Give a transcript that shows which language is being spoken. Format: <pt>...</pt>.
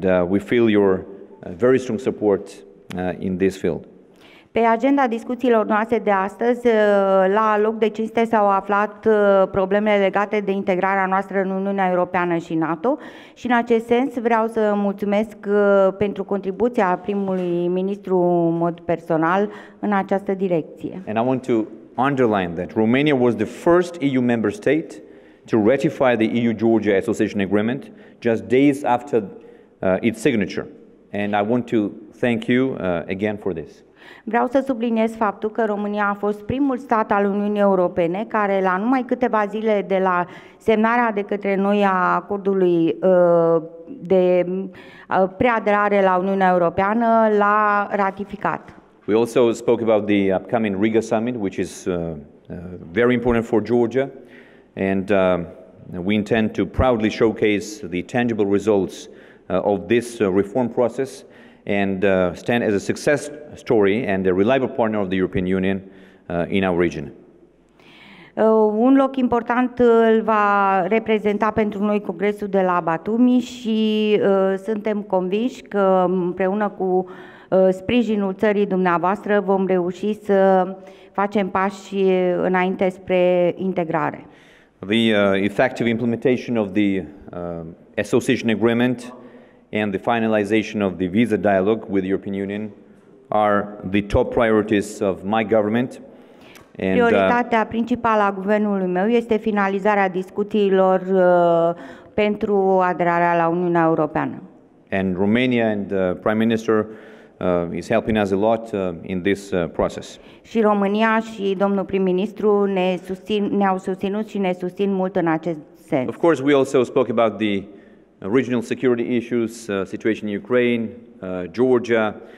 <en>We feel your very strong support in this field.</en> <ro>Pe agenda discuțiilor noastre de astăzi, la loc de cinste s-au aflat problemele legate de integrarea noastră în Uniunea Europeană și NATO și în acest sens vreau să mulțumesc pentru contribuția primului ministru în mod personal în această direcție.</ro> <en>And I want to underline that Romania was the first EU member state to ratify the EU-Georgia Association Agreement just days after its signature. And I want to thank you again for this.</en> <ro>Vreau să subliniez faptul că România a fost primul stat al Uniunii Europene care, la numai câteva zile de la semnarea de către noi a acordului de preaderare la Uniunea Europeană, l-a ratificat.</ro> <en>We also spoke about the upcoming Riga summit, which is very important for Georgia, and we intend to proudly showcase the tangible results of this reform process and stand as a success story and a reliable partner of the European Union in our region.</en> <ro>Un loc important îl va reprezenta pentru noi Congresul de la Batumi și suntem convinși că împreună cu sprijinul țării dumneavoastră vom reuși să facem pași înainte spre integrare.</ro> <en>The effective implementation of the association agreement and the finalization of the visa dialogue with the European Union are the top priorities of my government.</en> <ro>Prioritatea principală a guvernului meu este finalizarea discuțiilor pentru aderarea la Uniunea Europeană.</ro> <en>And Romania and Prime Minister is helping us a lot in this process.</en> <ro>Și România și domnul prim-ministru ne-au susținut și ne susțin mult în acest sens.</ro> <en>Of course, we also spoke about the regional security issues, situation in Ukraine, Georgia.</en>